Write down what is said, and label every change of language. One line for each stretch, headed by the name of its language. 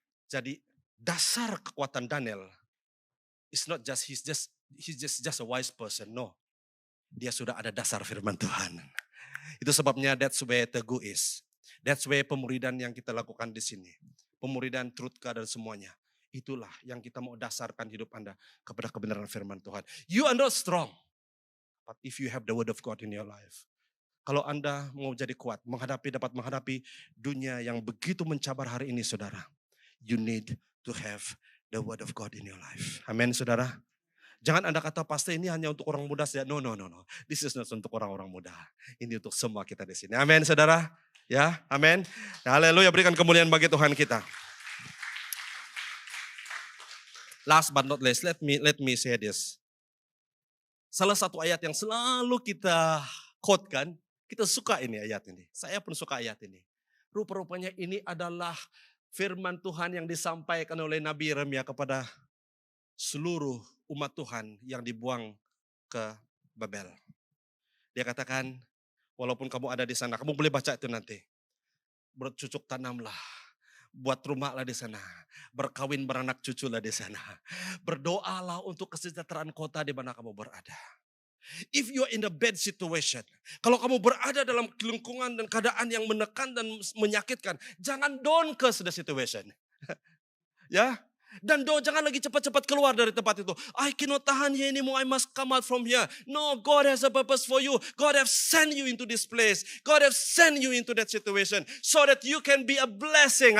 Malay: Jadi dasar kekuatan
English: Daniel is not just he's just a wise person. No.
Malay: Dia sudah ada dasar firman Tuhan. Itu sebabnya
English: that's where Teguh is. That's where
Malay: pemuridan yang kita lakukan di sini. Pemuridan Truthka dan semuanya. Itulah yang kita mau dasarkan hidup Anda kepada kebenaran firman Tuhan.
English: You are not strong. But if you have the word of God in your life.
Malay: Kalau Anda mau jadi kuat, dapat menghadapi dunia yang begitu mencabar hari ini, saudara.
English: You need to have the word of God in your life.
Malay: Amin, saudara. Jangan Anda kata pasti ini hanya untuk orang muda saja. No.
English: This is not
Malay: untuk orang-orang muda. Ini untuk semua kita di sini. Amin, saudara. Ya, amin. Haleluya, berikan kemuliaan bagi Tuhan kita.
English: Last but not least, let me say this.
Malay: Salah satu ayat yang selalu kita quote kan, kita suka ini ayat ini. Saya pun suka ayat ini. Rupa-rupanya ini adalah firman Tuhan yang disampaikan oleh Nabi Yeremia kepada seluruh umat Tuhan yang dibuang ke Babel. Dia katakan, walaupun kamu ada di sana, kamu boleh baca itu nanti. Bercucuk tanamlah, buat rumahlah di sana, berkawin beranak cuculah di sana. Berdoalah untuk kesejahteraan kota di mana kamu berada.
English: If you are in a bad situation,
Malay: kalau kamu berada dalam lingkungan dan keadaan yang menekan dan menyakitkan, jangan
English: don't curse the situation.
Malay: Ya. Dan jangan lagi cepat-cepat keluar dari tempat itu.
English: I cannot
Malay: tahan
English: here anymore, I must come out from here. No, God has a purpose for you. God has sent you into this place. God has sent you into that situation. So that you can be a blessing.